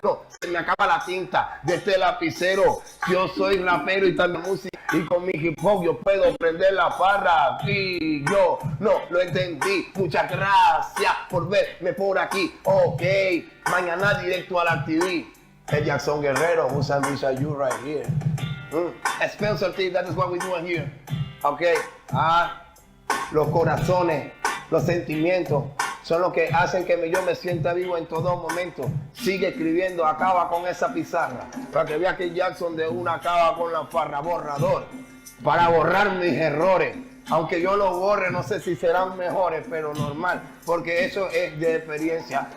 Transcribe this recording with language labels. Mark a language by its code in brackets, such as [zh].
[es] No, se me acaba la tinta de este lapicero. Yo soy rapero y también música, y con mi hip hop yo puedo prender la farra. Y yo no lo entendí. Muchas gracias por verme por aquí. Ok, mañana directo a la TV. [en] El Jackson Guerrero, who's beside you right here. Spencer T, that is what we're doing here. [es] Okay, los corazones, los sentimientos son los que hacen que yo me sienta vivo en todo momento. Sigue escribiendo, acaba con esa pizarra. Para que vea que Jackson de una acaba con la farra, borrador. Para borrar mis errores. Aunque yo lo borre, no sé si serán mejores, pero normal, porque eso es de experiencia.